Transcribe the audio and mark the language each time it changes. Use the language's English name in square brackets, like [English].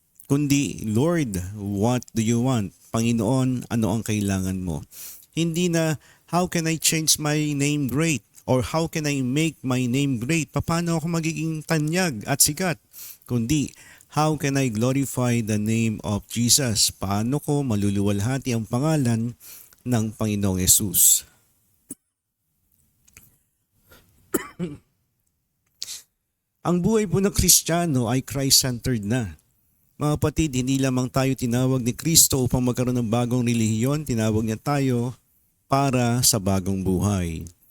[Filipino] Kundi [English] Lord, what do you want? [Filipino] Panginoon, ano ang kailangan mo? Hindi na [English] how can I change my name great? Or how can I make my name great? [Filipino] Paano ako magiging tanyag at sikat? Kundi [English] how can I glorify the name of Jesus? [Filipino] Paano ko maluluwalhati ang pangalan ng Panginoong Yesus? Ang buhay po ng Kristiyano ay Christ-centered na. Mga kapatid, hindi lamang tayo tinawag ni Kristo upang magkaroon ng bagong relihiyon, tinawag niya tayo para sa bagong buhay.